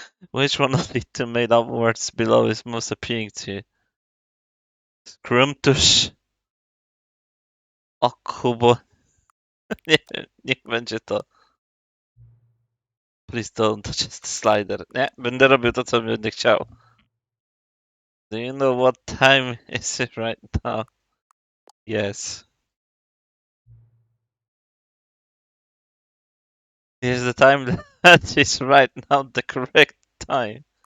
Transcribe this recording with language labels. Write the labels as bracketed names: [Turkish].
[English] Which one of the two made up words below is most appealing to you? Skrumtusz. O kubo. [Polish] Nie, niech będzie to. [English] Please don't touch the slider. [Polish] Nie, będę robił to, co będę chciał. [English] Do you know what time is it right now? Yes. Is the time that is right now the correct time?